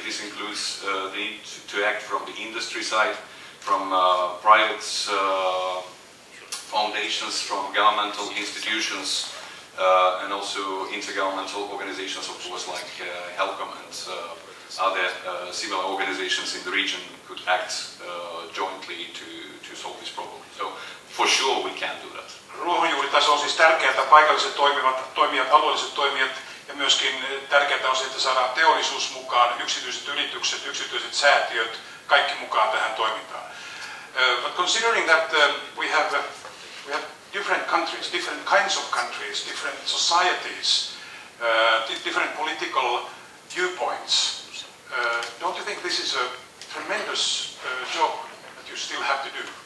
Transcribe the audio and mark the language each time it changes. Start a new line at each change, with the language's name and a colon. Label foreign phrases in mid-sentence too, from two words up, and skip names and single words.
English: This includes the need to act from the industry side, from private foundations, from governmental institutions, and also intergovernmental organizations, of course, like HELCOM and other similar organizations in the region could act jointly to solve this problem. So, for sure we can do that.
Finnish: Ruohonjuuritaso on siis tärkeää, että paikalliset toimijat, alueelliset toimijat ja myöskin tärkeää on se, että saadaan teollisuus mukaan, yksityiset yritykset, yksityiset säätiöt, kaikki mukaan tähän toimintaan.
English: But considering that we have different countries, different kinds of countries, different societies, different political viewpoints, don't you think this is a tremendous job that you still have to do?